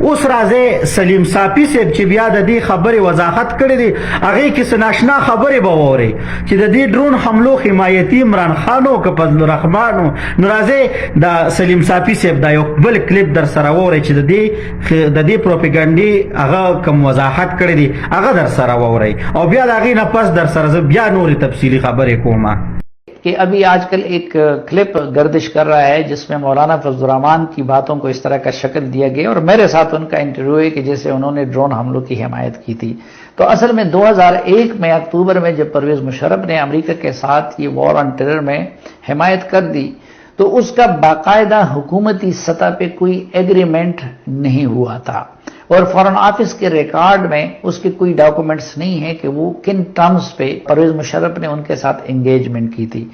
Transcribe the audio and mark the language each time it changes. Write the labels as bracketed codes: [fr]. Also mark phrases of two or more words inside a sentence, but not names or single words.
[ps] اوس راځئ سلیم صافي صاحب چې بیا د دې خبرې وضاحت کړی دی هغې کې څه ناشنا خبرې به واورئ چې د دې ډرون حملو حمایتي عمران خان او که فضل الرحمن. نو دا سلیم صافي صاحب دا یو بل کلیپ در سره وورئ چې د دې پروپیګنډې هغه کوم وضاحت کړی دی هغه در سره وورئ او بیا د هغې نه پس در سره زه بیا نورې تفصیلي خبرې کوم. [ur] کہ ابھی آج کل ایک کلپ گردش کر رہا ہے جس میں مولانا فضل الرحمان کی باتوں کو اس طرح کا شکل دیا گیا اور میرے ساتھ ان کا انٹرویو ہے کہ جیسے انہوں نے ڈرون حملوں کی حمایت کی تھی. تو اصل میں 2001 میں اکتوبر میں جب پرویز مشرف نے امریکہ کے ساتھ یہ [en] war on terror [ur] میں حمایت کر دی تو اس کا باقاعدہ حکومتی سطح پہ کوئی ایگریمنٹ نہیں ہوا تھا اور [en] foreign office [ur] کے ریکارڈ میں اس کے کوئی ڈاکومنٹس نہیں ہیں کہ وہ کن ٹرمز پہ پرویز مشرف نے ان کے ساتھ انگیجمنٹ کی تھی.